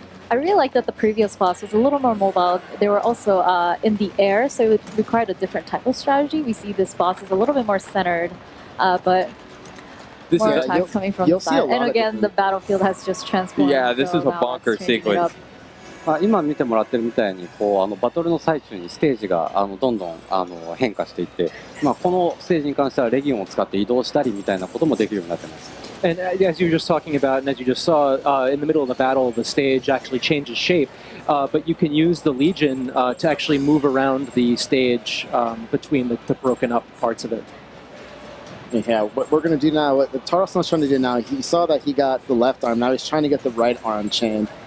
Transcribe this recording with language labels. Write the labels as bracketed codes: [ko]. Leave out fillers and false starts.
[en] I really like that the previous boss was a little more mobile. They were also in the air, so it required a different type of strategy. We see this boss is a little bit more centered, but more attacks coming from the side. And again, the battlefield has just transformed. Yeah, this is a bonker sequence. [ja] 今見てもらってるみたいにバトルの最中にステージがどんどん変化していって、このステージに関してはレギオンを使って移動したりみたいなこともできるようになってます。 [en] And as you were just talking about, and as you just saw, in the middle of the battle, the stage actually changes shape, but you can use the Legion to actually move around the stage between the broken up parts of it. Yeah, what we're going to do now, what Taro-san's trying to do now, he saw that he got the left arm, now he's trying to get the right arm chained.